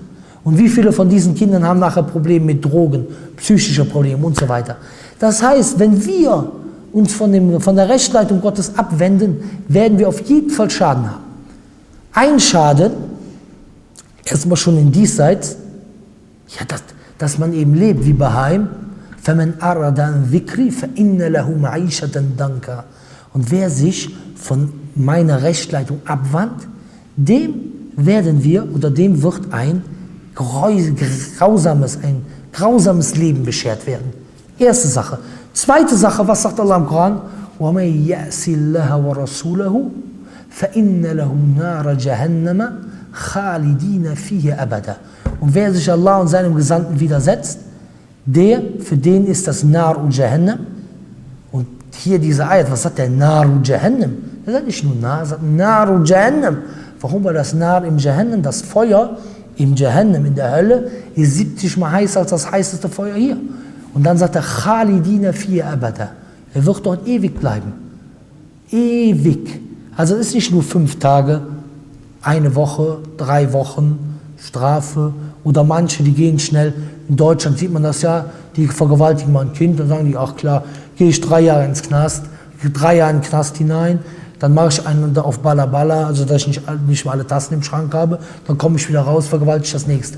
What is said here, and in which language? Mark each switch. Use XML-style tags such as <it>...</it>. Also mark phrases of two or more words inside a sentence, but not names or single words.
<de>Und wie viele von diesen Kindern haben nachher Probleme mit Drogen, psychische Probleme und so weiter? Das heißt, wenn wir uns von der Rechtsleitung Gottes abwenden, werden wir auf jeden Fall Schaden haben. Ein Schaden, erstmal schon in Diesseits, ja, dass man eben lebt wie Baheim.</de> <ar>فَمَنْ أَرَدَ عَنْ ذِكْرِي فَإِنَّ لَهُ مَعِيشَةً دَنْكَ.</ar> <de>Und wer sich von meiner Rechtsleitung abwandt, dem wird ein grausames Leben beschert werden. Erste Sache. Zweite Sache, was sagt Allah im Koran? وَمَنْ يَأْسِ اللَّهَ وَرَسُولَهُ فَإِنَّ لَهُ نَارَ جَهَنَّمَ خَالِدِينَ فِيهِ أَبَدًا. Und wer sich Allah und seinem Gesandten widersetzt, für den ist das Nar und Jahannam. Und hier diese Ayat, was sagt der Nar und Jahannam? Er sagt nicht nur Nar, er sagt Nar und Jahannam. Warum? Weil das Nar im Jahannam, das Feuer im Jahannam, in der Hölle, ist 70 Mal heißer als das heißeste Feuer hier. Und dann sagt er,</de> <ar>خالدين فيه أبدا.</ar> <de>Er wird dort ewig bleiben. Ewig. Also es ist nicht nur 5 Tage, 1 Woche, 3 Wochen Strafe, oder manche, die gehen schnell. In Deutschland sieht man das ja, die vergewaltigen mal ein Kind, dann sagen die, ach klar, gehe ich 3 Jahre ins Knast, 3 Jahre in den Knast hinein, dann mache ich einen da auf Balla Balla, also dass ich nicht mal alle Tassen im Schrank habe, dann komme ich wieder raus, vergewaltige das nächste.</de>